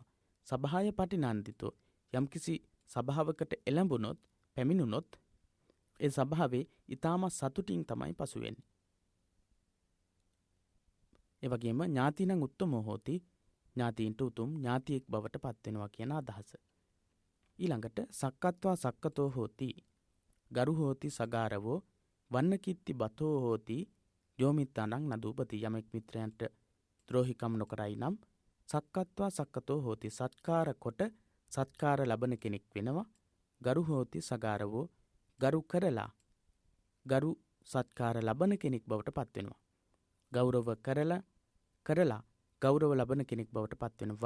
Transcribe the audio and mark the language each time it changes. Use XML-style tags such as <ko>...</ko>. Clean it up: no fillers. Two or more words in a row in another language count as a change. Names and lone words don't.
<pi>සභාය පටිනන්දිතෝ</pi> <si>යම්කිසි සභාවකට එළඹුණොත් පැමිණුණොත් ඒ සභාවේ ඊටම සතුටින් තමයි පසු වෙන්නේ. ඒ වගේම</si> <pi>ඥාතිනං උත්තමෝ හෝති</pi> <si>ඥාතීන්ට උතුම් ඥාතියෙක් බවට පත් වෙනවා කියන අදහස.</si> <pi>ඊළඟට සක්කත්වා සක්කතෝ හෝති ගරු හෝති සගාරවෝ වන්නකිත්ති බතෝ හෝති යෝමිත්තානං නදූපති.</pi> <si>යමෙක් මිත්‍රයන්ට ද්‍රෝහිකම් නොකරයි නම්</si> <pi>සක්කත්වා සක්කතෝ හෝති</pi> <si>සත්කාර කොට සත්කාර ලබන කෙනෙක් වෙනවා.</si> <pi>ගරු හෝති සගාරවෝ</pi> <si>ගරු කරලා ගරු සත්කාර ලබන කෙනෙක් බවට පත් වෙනවා. ගෞරව කරලා ගෞරව ලබන කෙනෙක් බවට පත් වෙනවා.</si>